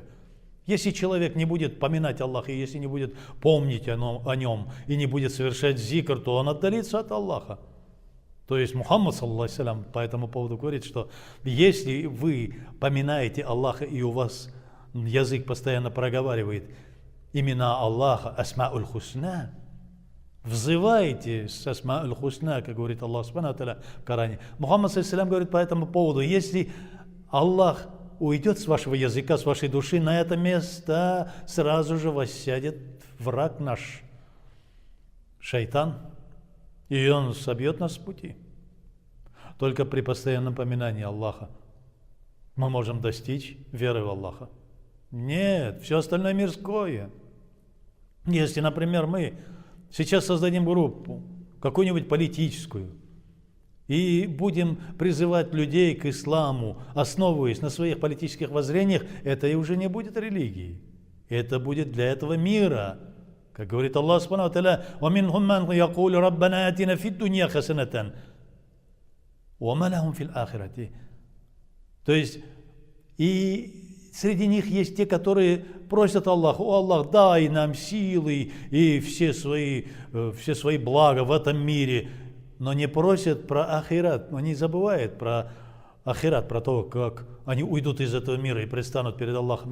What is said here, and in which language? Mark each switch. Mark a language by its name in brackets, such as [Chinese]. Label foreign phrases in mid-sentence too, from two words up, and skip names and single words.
[Russian] Если человек не будет поминать Аллаха, и если не будет помнить о нем, и не будет совершать зикр, то он отдалится от Аллаха. То есть Мухаммад, [Arabic] صلى الله عليه, [Russian] по этому поводу говорит, что если вы поминаете Аллаха, и у вас язык постоянно проговаривает имена Аллаха, [Arabic] الأسماء الحسنى, [Russian] взывайте с [Arabic] الأسماء الحسنى, [Russian] как говорит [Arabic] الله سبحانه وتعالى [Russian] в Коране. Мухаммад [Arabic] صلى الله عليه [Russian] говорит по этому поводу, если Аллах уйдет с вашего языка, с вашей души, на это место сразу же воссядет враг наш, шайтан, и он собьет нас с пути. Только при постоянном поминании Аллаха мы можем достичь веры в Аллаха. Нет, все остальное мирское. Если, например, мы сейчас создадим группу, какую-нибудь политическую, и будем призывать людей к исламу, основываясь на своих политических воззрениях, это и уже не будет религией. Это будет для этого мира. Как говорит [Arabic] الله سبحانه وتعالى: «ومنهم من يقول ربنا آتنا في الدنيا حسنة وما لهم في الآخرة». [Russian] То есть, и среди них есть те, которые просят Аллаха: «О Аллах, дай нам силы и все свои блага в этом мире», но не просят про ахират, но не забывают про ахират, про то, как они уйдут из этого мира и предстанут перед Аллахом.